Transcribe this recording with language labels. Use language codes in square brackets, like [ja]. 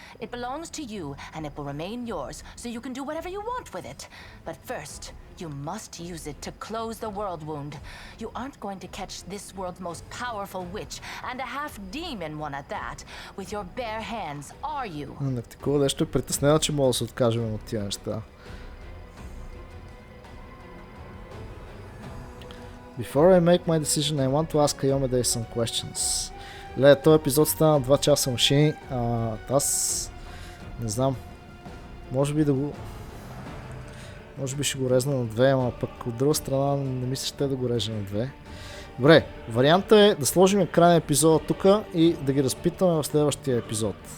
[en] It belongs to you, and it will remain yours, so you can do whatever you want with it. But first, you must use it to close the world wound. You aren't going to catch this world's most powerful witch, and a half-demon one at that, with your bare hands, are you? [bg] Nocticola нещо е притеснена, че мога да се откажем от тия неща. [en] Before I make my decision, I want to ask Ayomede some questions. [bg] Ле, този епизод стана 2 часа машини. Аз не знам. Може би ще го резна на 2, ама пък от друга страна не мисля, ще да го режа на 2. Добре, вариантът е да сложим край на епизода тук и да ги разпитаме в следващия епизод.